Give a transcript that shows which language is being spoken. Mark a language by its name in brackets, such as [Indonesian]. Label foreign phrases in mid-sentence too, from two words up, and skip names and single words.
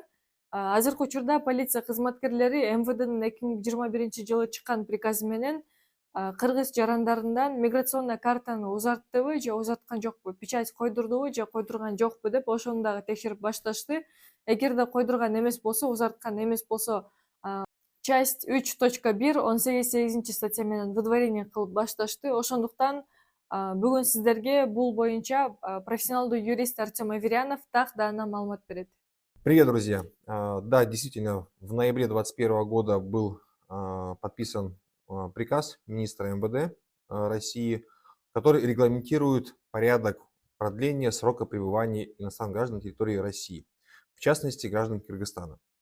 [Kyrgyz] Азыркы учурда полиция кызматкерлери МВДнын 2021 жылы чыккан приказы менен кыргыз жарандарынан миграционный картаны узарттыбы же узарткан жокпу, печать койдурдубу же койдурган жокпу деп ошону дагы текшерип башташты. Эгерде койдурган эмес болсо, узарткан эмес болсо, [Russian] часть 3.1 18-8 статья [Kyrgyz] менен выдворение кылып башташты. Ошондуктан бүгүн сиздерге бул боюнча профессионалдуу юрист Артем Аверянов так даана маалымат берет. [Russian] Привет, друзья! Да, действительно, в ноябре 2021 года был подписан приказ министра МВД России, который регламентирует порядок продления срока пребывания иностранных граждан на территории России, в частности, граждан Кыргызстана.